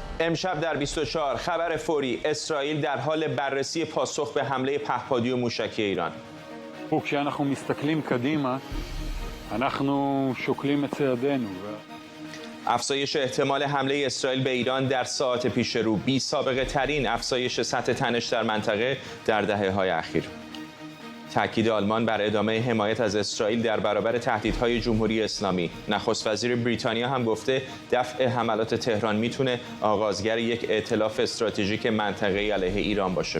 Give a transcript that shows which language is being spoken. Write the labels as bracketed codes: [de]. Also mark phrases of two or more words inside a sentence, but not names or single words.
[fa] امشب در 24 خبر فوری: اسرائیل در حال بررسی پاسخ به حمله پهپادی و موشکی ایران. [he] כשאנחנו מסתכלים קדימה, אנחנו שוקלים את צעדינו. [fa] افزایش احتمال حمله اسرائیل به ایران در ساعات پیش رو، بی سابقه ترین افزایش سطح تنش در منطقه در دهه‌های اخیر. تاکید آلمان بر ادامه حمایت از اسرائیل در برابر تهدیدهای جمهوری اسلامی. نخست وزیر بریتانیا هم گفته دفع حملات تهران میتونه آغازگر یک ائتلاف استراتژیک منطقه‌ای علیه ایران باشه.